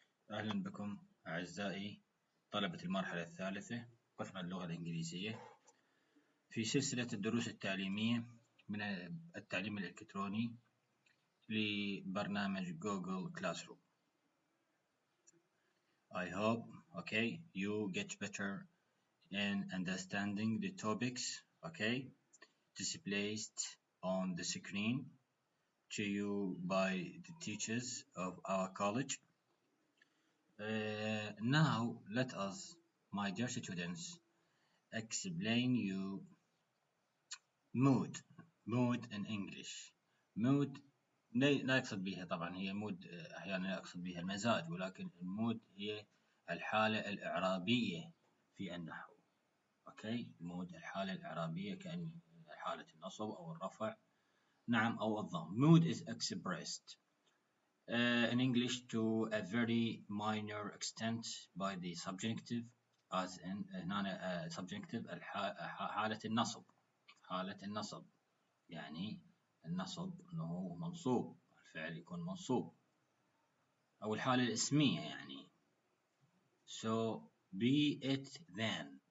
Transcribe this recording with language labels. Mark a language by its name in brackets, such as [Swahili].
[Arabic] أهلا بكم أعزائي طلبة المرحلة الثالثة قسم اللغة الإنجليزية في سلسلة الدروس التعليمية من التعليم الإلكتروني لبرنامج جوجل كلاسروم. [English] I hope you get better in understanding the topics displayed on the screen to you by the teachers of our college. Now let us, my dear students, explain you mood in English. [Arabic] mood لا يقصد بها طبعا هي mood أحيانا يقصد بها المزاج، ولكن المود هي الحالة الإعرابية في النحو. mood الحالة الإعرابية كأن حالة النصب أو الرفع نعم أو الضم. [English] mood is expressed in English to a very minor extent by the subjunctive as in [Arabic] هنا [English] subjunctive [Arabic] حالة النصب يعني النصب أنه منصوب، الفعل يكون منصوب، أو الحالة الاسمية يعني [English] so be it then.